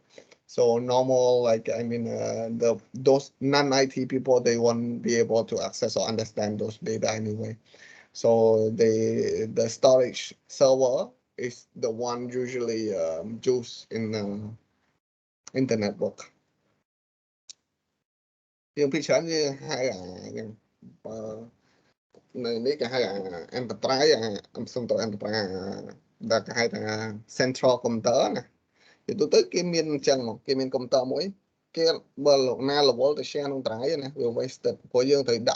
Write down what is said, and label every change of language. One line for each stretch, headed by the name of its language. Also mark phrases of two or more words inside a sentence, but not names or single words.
English: So normal, like, I mean, those non-IT people, they won't be able to access or understand those data anyway. So the storage server is the one usually used in the network.
Khmer: យើងពីច្រើនយើងហៅនៅនេះគេហៅ enterprise សំដៅ enterprise ដែលគេហៅថា
English: central computer
Khmer: ណាទៅទៅគេមានអញ្ចឹងមកគេមានកុំព្យូទ័រមួយគេបើលោកណារវល់ទៅ share ក្នុង drive ណាវា wasted ព្រោះយើងត្រូវដាក់